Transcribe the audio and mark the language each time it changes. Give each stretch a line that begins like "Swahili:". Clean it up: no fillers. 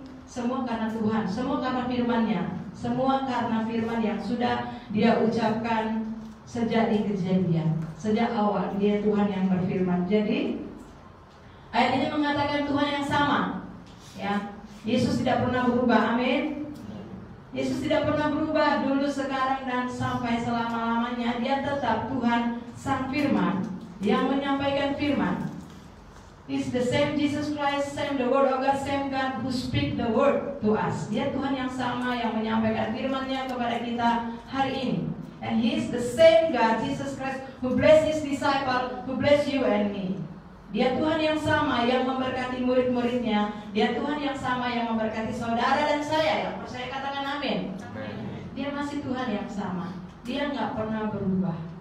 Indonesian: Semua karena Tuhan, semua karena firman-Nya, semua karena firman yang sudah Dia ucapkan sejak di kejadian, sejak awal. Dia Tuhan yang berfirman. Jadi ayat ini mengatakan Tuhan yang sama. Ya, Yesus tidak pernah berubah. Amin. Yesus tidak pernah berubah dulu, sekarang, dan sampai selama-lamanya. Dia tetap Tuhan sang firman yang menyampaikan firman.
English: It's the same Jesus Christ, same the word of God, same God who speak the word to us.
Indonesian: Dia Tuhan yang sama yang menyampaikan firman-Nya kepada kita hari ini.
English: And He is the same God, Jesus Christ, who bless His disciple, who bless you and me.
Indonesian: Dia Tuhan yang sama yang memberkati murid-muridnya. Dia Tuhan yang sama yang memberkati saudara dan saya. Yang percaya katakan amin. Dia masih Tuhan yang sama. Dia nggak pernah berubah.